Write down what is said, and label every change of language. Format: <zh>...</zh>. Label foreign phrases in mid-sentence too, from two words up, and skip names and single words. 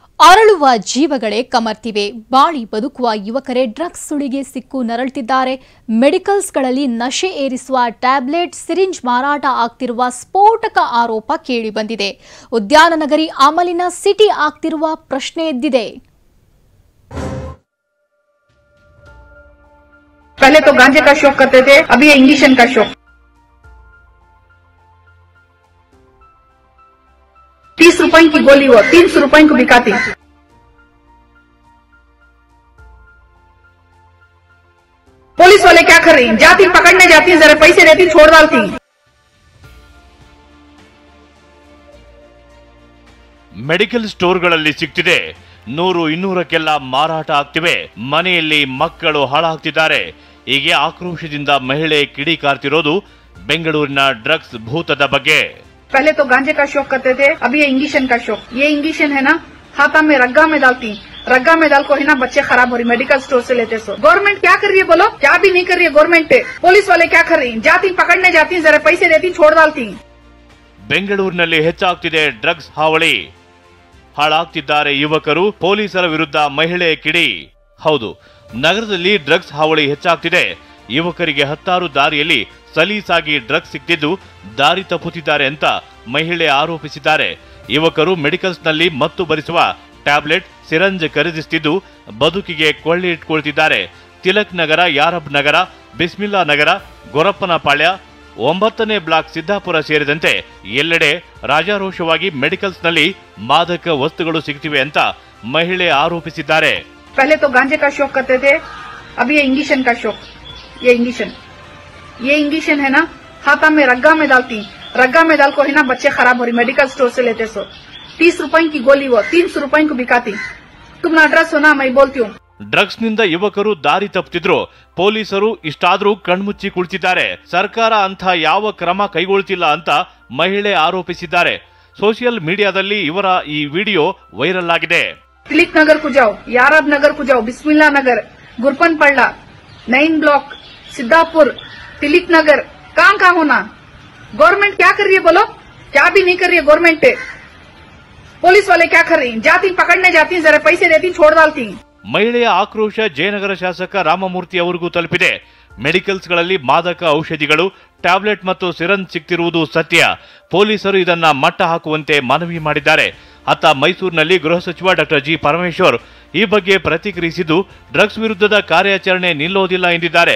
<kn>ಅರಳುವ ಜೀವಗಳೇ ಕಮರ್ತಿವೆ. ಬಾಳಿ ಬದುಕುವ ಯುವಕರೇ ಡ್ರಗ್ಸ್ ಸುಳಿಗೆ ಸಿಕ್ಕು ನರಳುತ್ತಿದ್ದಾರೆ. ಮೆಡಿಕಲ್ಸ್ಗಳಲ್ಲಿ ನಶೆ ಏರಿಸುವ ಟ್ಯಾಬ್ಲೆಟ್, ಸಿರಿಂಜ್ ಮಾರಾಟ ಆಗ್ತಿರುವ ಸ್ಫೋಟಕ ಆರೋಪ ಕೇಳಿಬಂದಿದೆ. ಉದ್ಯಾನನಗರಿ ಅಮಲಿನ ಸಿಟಿ ಆಗ್ತಿರುವ ಪ್ರಶ್ನೆ ಎದ್ದಿದೆ.</kn> <hi>पहले तो गांजे का शौक करते थे, अभी ये इंजेक्शन का शौक। 30 रुपए की गोली वो 300 रुपए को बिकाती। पुलिस वाले क्या कर रही हैं? जाती पकड़ने जाती, जरा पैसे देती, छोड़ डालती।</hi> <kn>ಮೆಡಿಕಲ್ ಸ್ಟೋರ್ಗಳಲ್ಲಿ ಸಿಗ್ತಿದೆ. 100-200ಕ್ಕೆಲ್ಲ ಮಾರಾಟ ಆಗ್ತಿವೆ. ಮನೆಯಲ್ಲಿ ಮಕ್ಕಳು ಹಾಳಾಗ್ತಿದ್ದಾರೆ. ಹೀಗೆ ಆಕ್ರೋಶದಿಂದ ಮಹಿಳೆ ಕಿಡಿಕಾರ್ತಿರೋದು ಬೆಂಗಳೂರಿನ ಡ್ರಗ್ಸ್ ಭೂತದ ಬಗ್ಗೆ.</kn> <hi>पहले तो गांजे का शौक करते थे, अभी ये इंजेक्शन का शौक। ये इंजेक्शन है ना, हाथा में रग्गा में डालती, रग्गा में डाल को है ना बच्चे खराब हो रही,</hi> <en>medical store</en> <hi>से लेते।</hi> <en>so government</en> <hi>क्या कर रही है बोलो? क्या भी नहीं कर रही है गवर्नमेंट। पुलिस वाले क्या कर रही हैं? जाती पकड़ने जाती, जरा पैसे देती, छोड़ डालती।</hi> <kn>ಬೆಂಗಳೂರಿನಲ್ಲಿ ಹೆಚ್ಚಾಗ್ತಿದೆ ಡ್ರಗ್ಸ್ ಹಾವಳಿ. ಹಾಳಾಗ್ತಿದ್ದಾರೆ ಯುವಕರು, ಪೊಲೀಸರ ವಿರುದ್ಧ ಮಹಿಳೆ ಕಿಡಿ. ಹೌದು, ನಗರದಲ್ಲಿ ಡ್ರಗ್ಸ್ ಹಾವಳಿ ಹೆಚ್ಚಾಗ್ತಿದೆ. ಯುವಕರಿಗೆ ಹತ್ತಾರು ದಾರಿಯಲ್ಲಿ ಸಲೀಸಾಗಿ ಡ್ರಗ್ಸ್ ಸಿಕ್ತಿದ್ದು ದಾರಿ ತಪ್ಪುತ್ತಿದ್ದಾರೆ ಅಂತ ಮಹಿಳೆ ಆರೋಪಿಸಿದ್ದಾರೆ. ಯುವಕರು ಮೆಡಿಕಲ್ಸ್ನಲ್ಲಿ ಮತ್ತು ಭರಿಸುವ ಟ್ಯಾಬ್ಲೆಟ್, ಸಿರಂಜ್ ಖರೀದಿಸುತ್ತಿದ್ದು ಬದುಕಿಗೆ ಕೊಳ್ಳಿ ಇಟ್ಕೊಳ್ತಿದ್ದಾರೆ. ತಿಲಕ್ ನಗರ, ಯಾರಬ್ ನಗರ, ಬಿಸ್ಮಿಲ್ಲಾ ನಗರ, ಗೊರಪ್ಪನಪಾಳ್ಯ, 9ನೇ ಬ್ಲಾಕ್, ಸಿದ್ದಾಪುರ ಸೇರಿದಂತೆ ಎಲ್ಲೆಡೆ ರಾಜಾರೋಷವಾಗಿ ಮೆಡಿಕಲ್ಸ್ನಲ್ಲಿ ಮಾದಕ ವಸ್ತುಗಳು ಸಿಗ್ತಿವೆ ಅಂತ ಮಹಿಳೆ ಆರೋಪಿಸಿದ್ದಾರೆ. पहले तो गांजे का शौक करते थे, अभी ये इंजेक्शन का शौक। ये इंजेक्शन है ना, हाथा में रग्गा में डालती, रग्गा में डाल को है ना बच्चे खराब हो रही,</kn> <en>medical store</en> <kn>से लेते। सो 30 रुपए की गोली वो 300 रुपए को बिकाती। तुम ना अड्रेस हो ना, मैं बोलती हूँ। ಡ್ರಗ್ಸ್ ನಿಂದ ಯುವಕರು ದಾರಿ ತಪ್ಪುತ್ತಿದ್ರು. ಪೊಲೀಸರು ಇಷ್ಟಾದ್ರೂ ಕಣ್ಮುಚ್ಚಿ ಕುಳಿತಿದ್ದಾರೆ. ಸರ್ಕಾರ ಅಂತ ಯಾವ ಕ್ರಮ ಕೈಗೊಳ್ತಿಲ್ಲ ಅಂತ ಮಹಿಳೆ ಆರೋಪಿಸಿದ್ದಾರೆ. ಸೋಷಿಯಲ್ ಮೀಡಿಯಾದಲ್ಲಿ ಇವರ ಈ ವಿಡಿಯೋ ವೈರಲ್ ಆಗಿದೆ.</kn> <hi>तिलक नगर को जाओ, यारब नगर को जाओ, बिस्मिल्ला नगर, गुरपनपल्ला, 9 ब्लॉक, सिद्धापुर, तिलक नगर, कहाँ होना? गवर्नमेंट क्या कर रही है बोलो? क्या भी नहीं कर रही है गवर्नमेंट। पुलिस वाले क्या कर रही हैं? जाती पकड़ने जाती, जरा पैसे देती, छोड़ डालती।</hi> <kn>ಮಹಿಳೆಯ ಆಕ್ರೋಶ ಜಯನಗರ ಶಾಸಕ ರಾಮಮೂರ್ತಿ ಅವರಿಗೂ ತಲುಪಿದೆ. ಮೆಡಿಕಲ್ಸ್ಗಳಲ್ಲಿ ಮಾದಕ ಔಷಧಿಗಳು, ಟ್ಯಾಬ್ಲೆಟ್ ಮತ್ತು ಸಿರಂಜ್ ಸಿಗ್ತಿರುವುದು ಸತ್ಯ. ಪೊಲೀಸರು ಇದನ್ನ ಮಟ್ಟ ಹಾಕುವಂತೆ ಮನವಿ ಮಾಡಿದ್ದಾರೆ. ಅತ್ತ ಮೈಸೂರಿನಲ್ಲಿ ಗೃಹ ಸಚಿವ ಡಾ ಜಿ ಪರಮೇಶ್ವರ್ ಈ ಬಗ್ಗೆ ಪ್ರತಿಕ್ರಿಯಿಸಿದ್ದು ಡ್ರಗ್ಸ್ ವಿರುದ್ಧದ ಕಾರ್ಯಾಚರಣೆ ನಿಲ್ಲೋದಿಲ್ಲ ಎಂದಿದ್ದಾರೆ.</kn>